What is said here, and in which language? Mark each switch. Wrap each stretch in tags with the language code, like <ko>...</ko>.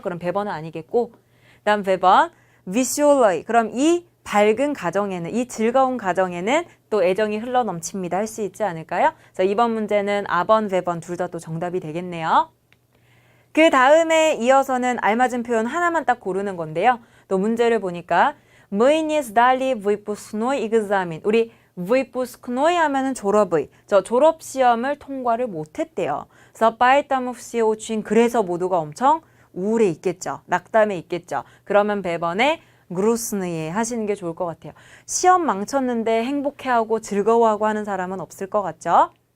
<ko>그럼 배번은 아니겠고 그 다음 배번 веселый 그럼 이 밝은 가정에는 이 즐거운 가정에는 또 애정이 흘러넘칩니다. 할 수 있지 않을까요? 그래서 이번 문제는 아번, 배번 둘 다 또 정답이 되겠네요. 그 다음에 이어서는 알맞은 표현 하나만 딱 고르는 건데요. 또 문제를 보니까</ko> <ru>Мы не сдали выпускной экзамен.</ru> <ko>우리 выпускной 하면은 졸업의. 졸업 시험을 통과를 못했대요. 그래서</ko> <ru>поэтому все очень</ru> <ko>그래서 모두가 엄청 우울해 있겠죠. 낙담해 있겠죠. 그러면 배번에 грустные 하시는 게 좋을 것 같아요. 시험 망쳤는데 행복해하고 즐거워하고 하는 사람은 없을 것 같죠?</ko>